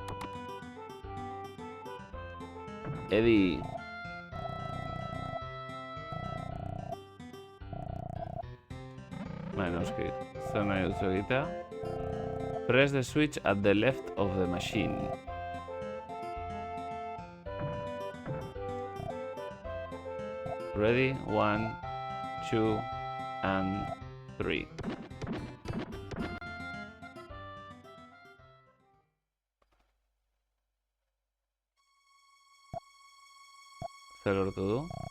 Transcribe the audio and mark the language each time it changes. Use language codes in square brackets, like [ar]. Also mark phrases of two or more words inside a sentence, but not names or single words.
[eu] Edi. Baina, noski, zer nahi duzu egitea? [en] Press the switch at the left of the machine. Ready? 1, 2, and 3. [eu] Zer lortu du?